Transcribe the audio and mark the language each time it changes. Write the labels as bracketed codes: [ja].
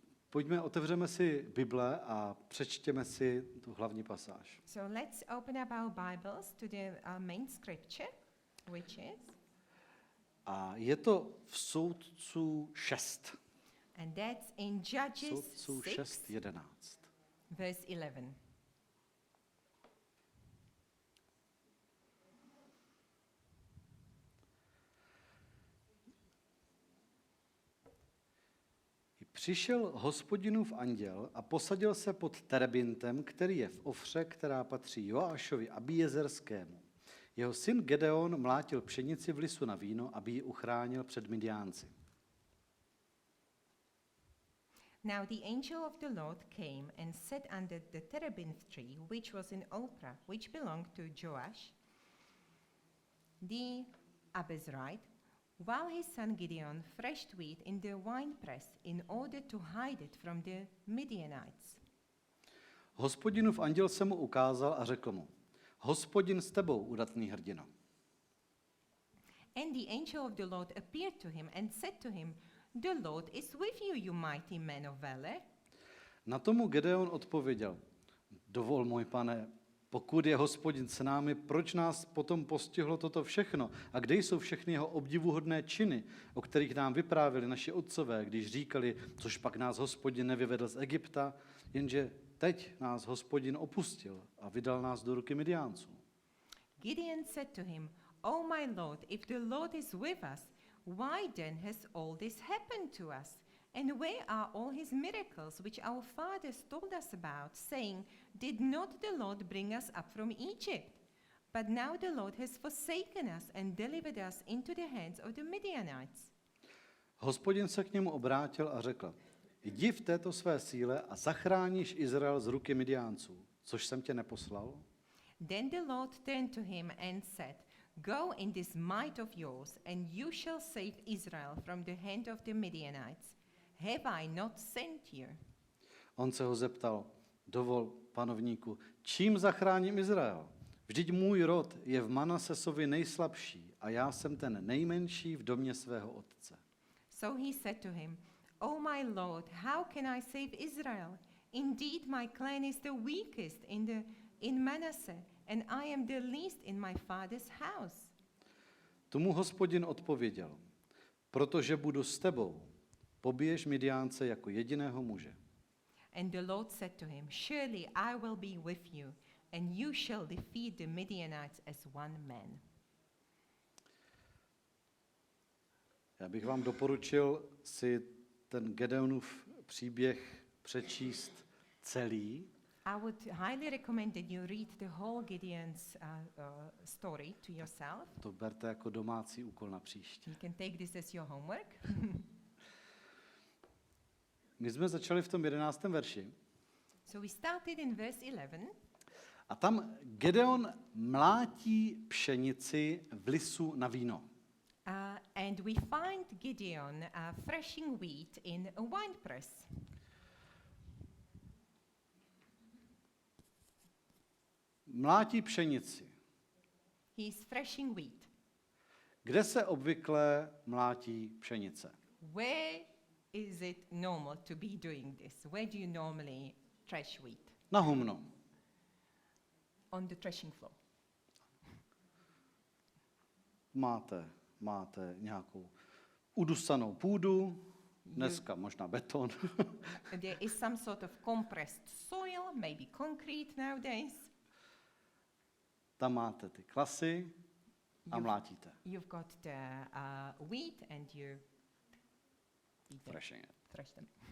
[cs] Pojďme, otevřeme si Bible a přečtěme si tu hlavní pasáž. [en] So let's open up our Bibles to the main scripture, which is, [cs] A je to v Soudců 6. [en] and that's in Judges [cs] Soudců 6, 6:11. [en] verse 11. [cs] Přišel Hospodinův anděl a posadil se pod terebintem, který je v Ofře, která patří Joášovi Abíjezerskému. Jeho syn Gedeon mlátil pšenici v lisu na víno, aby ji uchránil před Midiánci. [en] Now the angel of the Lord came and sat under the terebinth tree, which was in Ophrah, which belonged to Joash, the Abizrite, while his son Gideon threshed wheat in the winepress in order to hide it from the Midianites. [cs] Hospodinův anděl se mu ukázal a řekl mu, Hospodin s tebou, udatný hrdino. [en] And the angel of the Lord appeared to him and said to him, The Lord is with you, you mighty man of valor. [cs] Na tomu Gedeon odpověděl, dovol, můj pane, pokud je Hospodin s námi, proč nás potom postihlo toto všechno? A kde jsou všechny jeho obdivuhodné činy, o kterých nám vyprávěli naši otcové, když říkali, což pak nás Hospodin nevyvedl z Egypta, jenže teď nás Hospodin opustil a vydal nás do ruky Midiánců. [en] Gideon said to him, O my Lord, if the Lord is with us, why then has all this happened to us? And where are all his miracles which our fathers told us about, saying, Did not the Lord bring us up from Egypt? But now the Lord has forsaken us and delivered us into the hands of the Midianites. [cs] Hospodin se k němu obrátil a řekl, jdi v této své síle a zachráníš Izrael z ruky Midiánců, což jsem tě neposlal? [en] Then the Lord turned to him and said, Go in this might of yours, and you shall save Israel from the hand of the Midianites. Have I not sent you? [cs] On se ho zeptal, dovol, panovníku, čím zachráním Izrael? Vždyť můj rod je v Manasesovi nejslabší a já jsem ten nejmenší v domě svého otce. [en] So he said to him, O my Lord, how can I save Israel? Indeed, my clan is the weakest in Manasseh, and I am the least in my father's house. [cs] Tomu Hospodin odpověděl, protože budu s tebou, pobiješ Midiánce jako jediného muže. [en] And the Lord said to him, Surely I will be with you, and you shall defeat the Midianites as one man. [cs] Já bych vám doporučil si ten Gedeonův příběh přečíst celý, [en] I would highly recommend that you read the whole Gideon's story to yourself. [cs] to berte jako domácí úkol na příště. [en] You can take this as your homework. [cs] My jsme začali v tom 11. verši [en] So we started in verse 11, [cs] a tam Gedeon mlátí pšenici v lisu na víno. [en] and we find Gideon threshing wheat in a wine press. [cs] Mlátí pšenici. [en] He's threshing wheat. [cs] Kde se obvykle mlátí pšenice? [en] Where is it normal to be doing this? Where do you normally thresh wheat? [cs] Na humno. [en] On the threshing floor. [cs] Máte nějakou udusanou půdu, dneska možná beton. [en] There is some sort of compressed soil, maybe concrete nowadays. [cs] Tam máte ty klasy a mlátíte. [en] You've got the wheat and you eat them, Threshing it. thresh them.